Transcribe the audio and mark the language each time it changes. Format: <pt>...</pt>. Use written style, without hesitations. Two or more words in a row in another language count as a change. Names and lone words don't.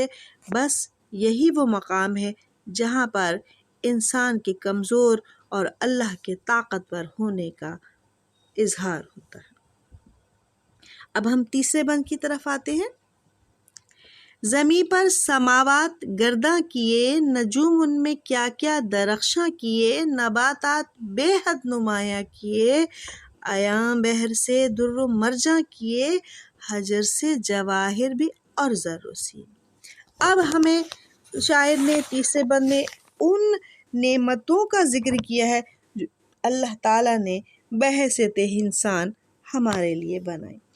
<ur>بس یہی وہ مقام ہے جہاں پر انسان کے کمزور اور اللہ کے طاقتور ہونے کا اظہار ہوتا ہے۔ اب ہم تیسرے بند کی طرف آتے ہیں۔ زمیں پر سماوات گرداں کیے، نجوم ان میں کیا کیا درخشاں کیے، نباتات بے حد نمایاں کیے، ایاں بحر سے در و مرجاں کیے، حجر سے جواہر بھی اور زر و سیم۔ اب ہمیں شاعر نے تیسرے بند میں ان نعمتوں کا ذکر کیا ہے جو اللہ تعالیٰ نے بحیثیت انسان ہمارے لیے بنائی۔</ur>